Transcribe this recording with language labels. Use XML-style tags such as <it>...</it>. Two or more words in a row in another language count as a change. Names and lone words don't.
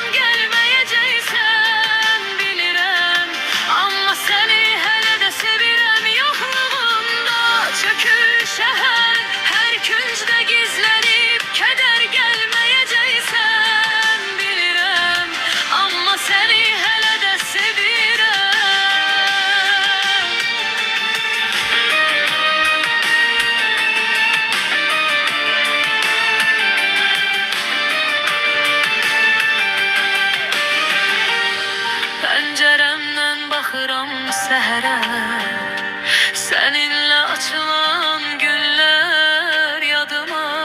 <tr>Gelmeyeceksen bilirəm, ama seni hele de sevirəm. Yokluğunda çökür şehir, her küncde gizlenip keder. Gelmeyeceksen bilirəm, ama seni hele de sevirəm.</tr> <az>Pəncərəmdən baxıram səhərə,</az> <tr>seninle açılan güller</tr> <az>yadıma.</az>